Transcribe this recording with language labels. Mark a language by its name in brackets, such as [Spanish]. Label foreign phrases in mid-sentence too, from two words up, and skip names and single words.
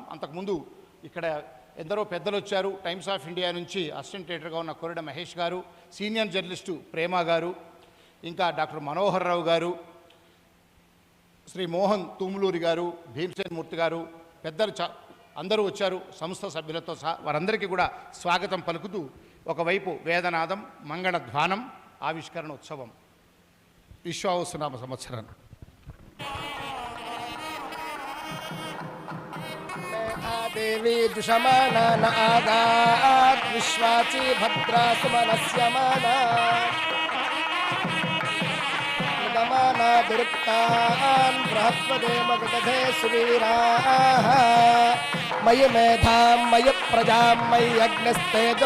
[Telugu] అంతకుముందు ఇక్కడ ఎందరో పెద్దలు వచ్చారు. టైమ్స్ ఆఫ్ ఇండియా నుంచి [English] Assistant Editor [Telugu] ఉన్న కొరడ మహేష్ గారు, [English] Senior journalist [Telugu] ప్రేమ గారు, ఇంకా డాక్టర్ మనోహర్ రావు గారు, శ్రీ మోహన్ తూములూరి గారు, భీమసేన్ మూర్తి గారు, పెద్దలు అందరూ వచ్చారు సంస్థ సభ్యులతో సహా. వారందరికీ కూడా స్వాగతం పలుకుతూ ఒకవైపు వేదనాదం, మంగళధ్వానం, ఆవిష్కరణ ఉత్సవం. విశ్వావసునామ సంవత్సరం. [Sanskrit] देवी दुषमाना न आगात् विश्वाची भद्रा सुमनस्यमाना निगमाना दुरुक्तान् बृहत्वदेमगदधे सुवीराः मयि मेधां मयि प्रजां मयि अग्निस्तेजो